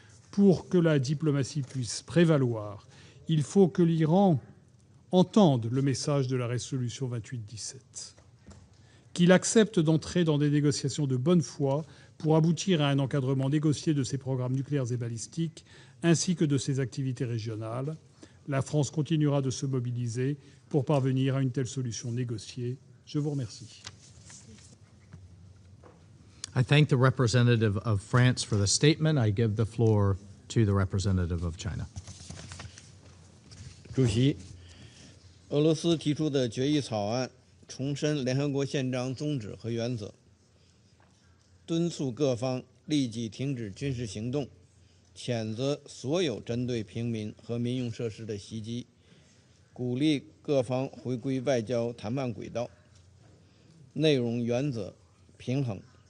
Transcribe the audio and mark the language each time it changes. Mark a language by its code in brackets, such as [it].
[fr] Pour que la diplomatie puisse prévaloir, il faut que l'Iran entende le message de la résolution 2817, qu'il accepte d'entrer dans des négociations de bonne foi pour aboutir à un encadrement négocié de ses programmes nucléaires et balistiques, ainsi que de ses activités régionales. La France continuera de se mobiliser pour parvenir à une telle solution négociée. Je vous remercie. [en] I thank the representative of France for the statement. I give the floor to the representative of China. [zh] 主席，俄罗斯提出的决议草案重申联合国宪章宗旨和原则，敦促各方立即停止军事行动，谴责所有针对平民和民用设施的袭击，鼓励各方回归外交谈判轨道，内容原则平衡。